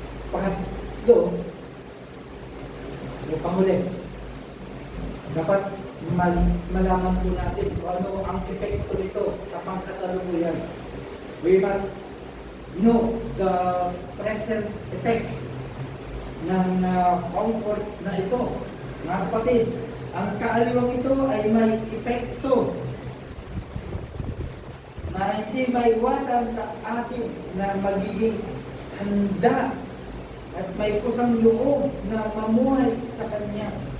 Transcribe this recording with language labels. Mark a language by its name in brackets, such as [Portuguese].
[Filipino] Pangatlo, yung panghuli. Dapat malaman po natin kung ano ang epekto nito sa pangkasalukuyan. [English] We must know the present effect ng comfort [Filipino] na ito. Mga kapatid, ang kaaliwang ito ay may epekto na hindi maiwasan sa atin na magiging handa at may kusang loob na mamuhay sa Kanya.